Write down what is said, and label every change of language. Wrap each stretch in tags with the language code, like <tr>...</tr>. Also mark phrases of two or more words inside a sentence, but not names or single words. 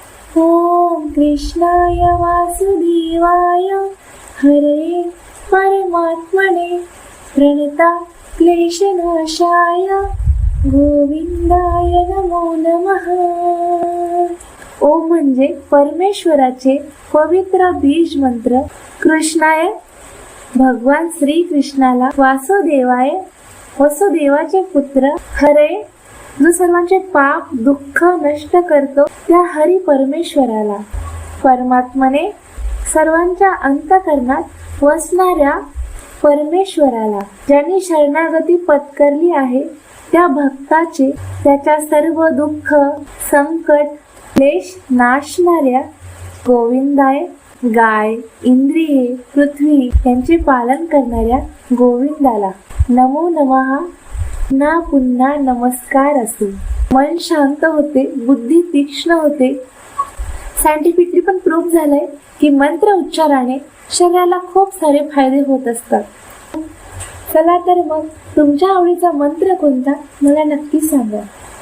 <sa>ओम कृष्णाय वासुदेवाय हरे परमात्मने प्रणता क्लेशनाशाय गोविंदाय नमो नमः.</sa> <mr>ओम म्हणजे परमेश्वराचे पवित्र बीज मंत्र. कृष्णाय भगवान श्री कृष्णाला, वासुदेवाय वसुदेवाचे पुत्र, हरे जो सर्वांचे पाप दुःख नष्ट करतो त्या हरी परमेश्वराला, परमात्माने सर्वांच्या अंतःकरणात वसणाऱ्या परमेश्वराला, ज्यांनी शरणागती पत्करली आहे त्या भक्ताचे त्याच्या सर्व दुःख संकट क्लेश नाशणाऱ्या गोविंदाय, गाय इंद्रिये पृथ्वी यांचे पालन करणाऱ्या गोविंदाला</mr> <sa>नमो नमः.</sa> <mr>पुन्हा पुन्हा नमस्कार असो. मन शांत होते, बुद्धी तीक्ष्ण होते. सायंटिफिकली पण प्रूव्ह झालंय की मंत्र उच्चाराने शरीराला खूप सारे फायदे होत असतात. चला तर मग तुमच्या आवडीचा मंत्र कोणता मला नक्की सांगा.</mr>